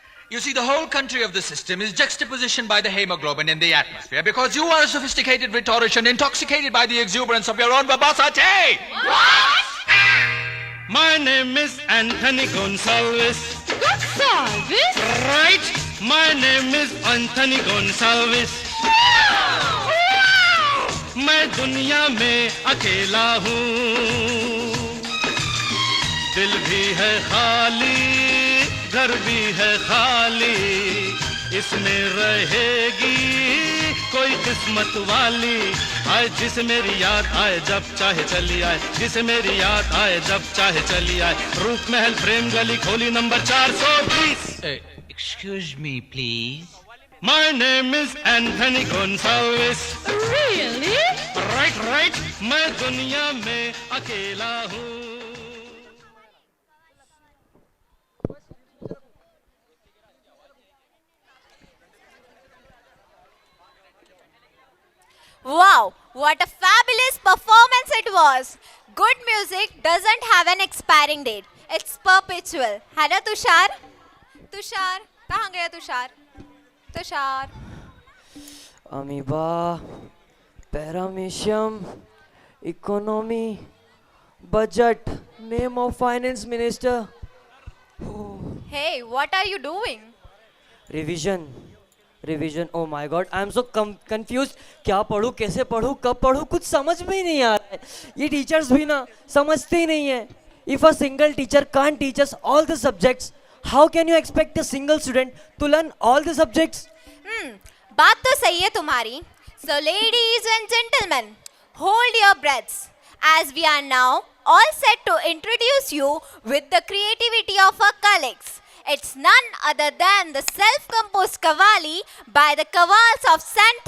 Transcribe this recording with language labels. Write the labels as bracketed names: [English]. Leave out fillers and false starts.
[English] You see, the whole country of the system is juxtaposition by the hemoglobin in the atmosphere because you are a sophisticated rhetorician intoxicated by the exuberance of your own verbosity. What? My name is Anthony Gonsalves. Gonsalves? Right? My name is Anthony Gonsalves. [Hindi] मैं दुनिया में अकेला हूँ, दिल भी है खाली, घर भी है खाली, इसमें रहेगी कोई किस्मत वाली। आए जिसे मेरी याद आए जब चाहे चली आए, जिसे मेरी याद आए जब चाहे चली आए। रूप महल प्रेम गली खोली number 420। [English] Excuse me, please. My name is Anthony Gonsalves. Really? Right. [Hindi] मैं दुनिया में अकेला हूँ। [English] Wow, what a fabulous performance it was. Good music doesn't have an expiring date. It's perpetual. [Hindi] है ना तुषार? तुषार, कहाँ गया Tushar? Tushar. [English] Amoeba, paramecium, economy, budget, name of finance minister. Hey, what are you doing? Revision. Oh my God, I am so confuse. [Hindi] क्या पढ़ूं, कैसे पढ़ूं, कब पढ़ूं, कुछ समझ में ही नहीं आ रहा है. ये टीचर्स भी ना समझते ही नहीं है. [English] If a single teacher can't teach us all the subjects, how can you expect a single student to learn all the subjects? [Hindi] बात तो सही है तुम्हारी. [English] So ladies and gentlemen, hold your breaths as we are now all set to introduce you with the creativity of our colleagues. It's none other than the self-composed Qawwali by the Qawwals of St.